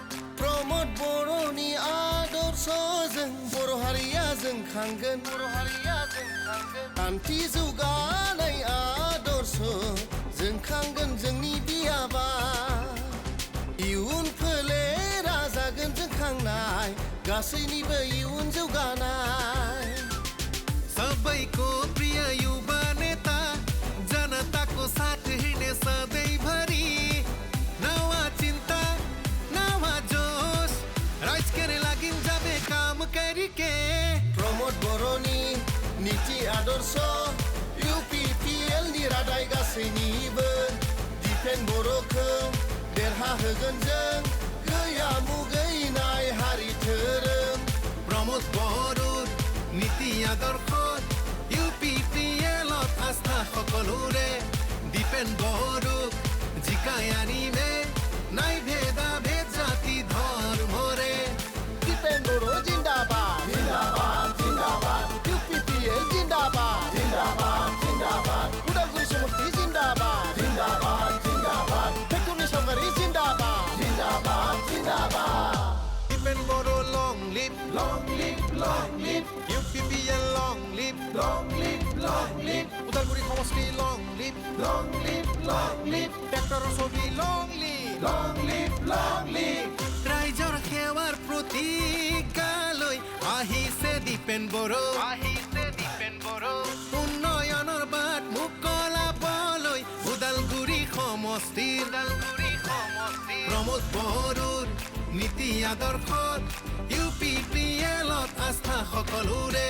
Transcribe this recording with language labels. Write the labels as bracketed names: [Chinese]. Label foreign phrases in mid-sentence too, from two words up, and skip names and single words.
[Bodo] प्रमोद बर'नि आदर्शजों बर' हारिया जोंखांगोन, बर' हारिया जोंखांगोन। खान्थि जौगानाय आदर्श जोंखांगोन जोंनि बियाबा। इयुन फोलेरा जागोन जोंखांनाय गासैनिबो इयुन जौगानाय। [Nepali] सबैको प्रिय युवा नेता जनताको साथ हिँड्ने सधैँभरि। नवा चिन्ता नवा जोश राइजकेरे लागि जाबे काम गरिके। [Bodo] प्रमोद बर'नि नीति आदर्श UPPL नि रादाय गासैनिबो। दीपेन बर'खौ देरहाहोगोन जों गैया मुगैनाय हारि धोरोम। [Assamese] प्रमोद बড়োৰ নীতি আদৰ্শত UPPLত আস্থা সকলোৰে। দীপেন বড়োক জিকাই আনিমে নাই ভেদা ভেদ জাতি ধৰ্মৰে। [Bodo] दीपेन बर' जिन्दाबाद, जिन्दाबाद, जिन्दाबाद। UPPL जिन्दाबाद, जिन्दाबाद, जिन्दाबाद। उदालगुरि समष्टि जिन्दाबाद, जिन्दाबाद, जिन्दाबाद। ट्रेक्टरनि सावगारि जिन्दाबाद, जिन्दाबाद, जिन्दाबाद। [English] দীপেন বড়ো long live, long live, long live. UPPL long live, long live, long live. [Assamese] উদালগুৰি সমষ্টি [English] long live, long live, long live. [Assamese] ট্ৰেক্টৰৰ ছবি [English] long live, long live, long live. [Assamese] ৰাইজৰ সেৱাৰ প্ৰতিজ্ঞালৈ আহিছে দীপেন বড়ো, আহিছে দীপেন বড়ো। উন্নয়নৰ বাট মুকলাবলৈ উদালগুৰি সমষ্টি, উদালগুৰি সমষ্টি। প্ৰমোদ বড়োৰ নীতি আদৰ্শত UPPLত আস্থা সকলোৰে।